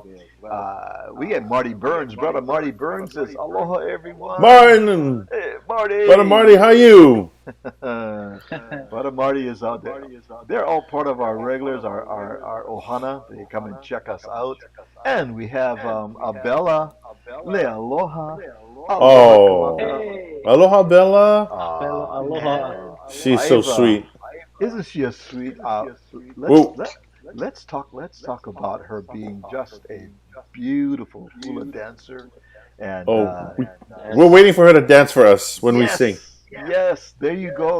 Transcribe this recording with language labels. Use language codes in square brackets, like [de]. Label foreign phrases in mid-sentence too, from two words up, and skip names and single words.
[en] We get Marty Burns. Brother Marty Burns says, Aloha, everyone. Martin, Hey, brother Marty. Marty, how you? Brother Marty is out there. They're all part of our regulars, our Ohana. They come and check us out. And we have Abella, Le [haw] Aloha, Aloha [en] Oh, Kamaka. Hey, aloha, Bella. Bella, aloha. Man, She's so Faiva, sweet. isn't she a sweet? Let's Whoa. let's talk about her being just a beautiful hula dancer, and Oh, we're Yes. waiting for her to dance for us when we sing. yes, there you go.